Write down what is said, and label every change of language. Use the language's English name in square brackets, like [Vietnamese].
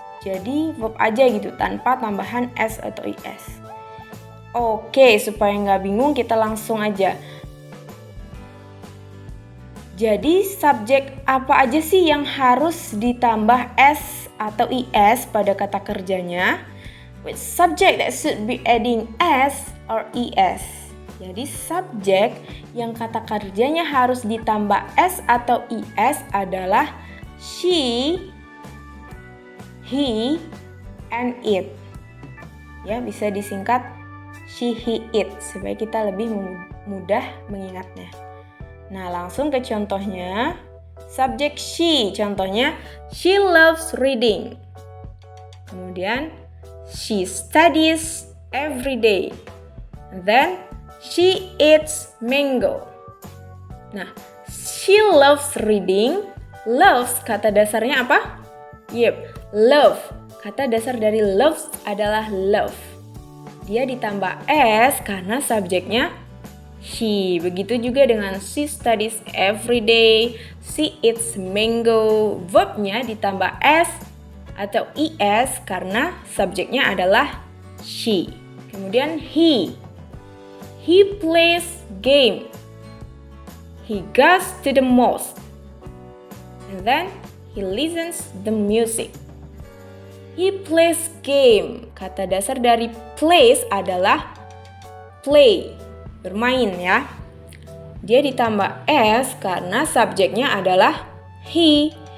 [Indonesian] Jadi verb aja gitu, tanpa tambahan s atau is. Oke, supaya nggak bingung kita langsung aja. Jadi subjek apa aja sih yang harus ditambah s atau is pada kata kerjanya? [English] Which subject that should be adding s or is? [Indonesian] Jadi subjek yang kata kerjanya harus ditambah s atau is adalah she, he, and it. Ya, bisa disingkat she, he, it, supaya kita lebih mudah mengingatnya. Nah, langsung ke contohnya. [English] Subjek she, [Indonesian] contohnya [English] she loves reading. [Indonesian] Kemudian [English] she studies every day. Then She eats mango. Nah, she loves reading. [Indonesian] Loves kata dasarnya apa? Love. Kata dasar dari loves adalah love. Dia ditambah s karena subjeknya she. Begitu juga dengan [English] she studies every day. She eats mango. [Indonesian] Verbnya ditambah s atau es karena subjeknya adalah she. Kemudian [English] he plays game. He goes to the mosque. And then he listens the music. He plays game. [Indonesian] Kata dasar dari plays adalah play, bermain ya. Dia ditambah s karena subjeknya adalah he.